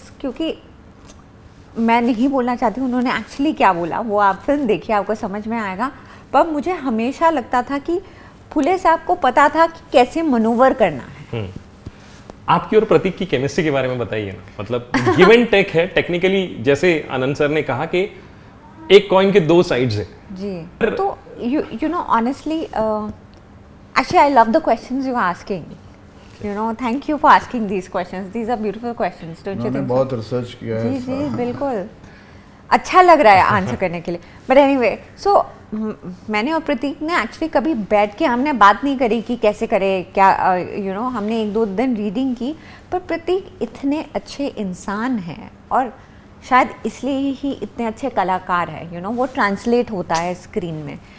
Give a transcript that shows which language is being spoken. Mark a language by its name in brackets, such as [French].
[Hindi] क्योंकि मैं नहीं बोलना चाहती उन्होंने एक्चुअली क्या बोला, वो आप फिल्म देखिए आपको समझ में आएगा। पर मुझे हमेशा लगता था कि फुले साहब को पता था कि कैसे मनूवर करना है। आपकी और प्रतीक की केमिस्ट्री के बारे में बताइए ना, मतलब गिव एंड टेक है टेक्निकली, जैसे आनंद सर ने कहा कि एक कॉइन के दो साइड्स हैं। जी, तो [English] you know honestly actually I love the questions you are asking, thank you for asking these questions, these are beautiful questions, don't you think? [Hindi] बहुत रिसर्च किया है। जी बिल्कुल, अच्छा लग रहा है आंसर करने के लिए। [English] but anyway, so [Hindi] मैंने और प्रतीक ने एक्चुअली कभी बैठ के हमने बात नहीं करी कि कैसे करें क्या, हमने एक दो दिन रीडिंग की, पर प्रतीक इतने अच्छे इंसान हैं और शायद इसलिए ही इतने अच्छे कलाकार हैं, वो ट्रांसलेट होता है स्क्रीन में।